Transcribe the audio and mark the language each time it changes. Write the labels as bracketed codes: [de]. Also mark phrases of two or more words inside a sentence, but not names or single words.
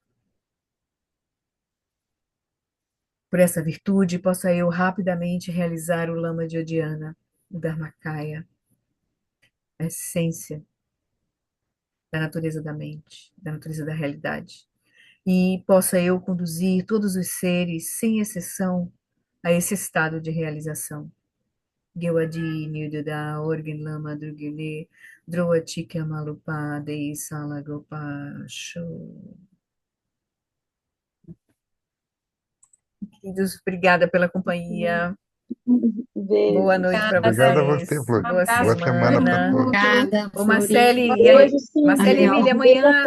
[pt] Por essa virtude, possa eu rapidamente realizar o Lama de Odiana, o Dharmakaya, a essência da natureza da mente, da natureza da realidade. E possa eu conduzir todos os seres, sem exceção, a esse estado de realização. Gewadi Nilduda Orgin Lama Drugile Droatika Malupa Dei Salagopa Show. Queridos, obrigada pela companhia. Beijo. Boa noite para Obrigado a vocês. você, Flor. Boa Boa semana para semana. todos. Obrigada, Ô, Marcele, Florinda. e aí? Beijo, sim. Marcele e Valeu. Emília, Beijo a amanhã a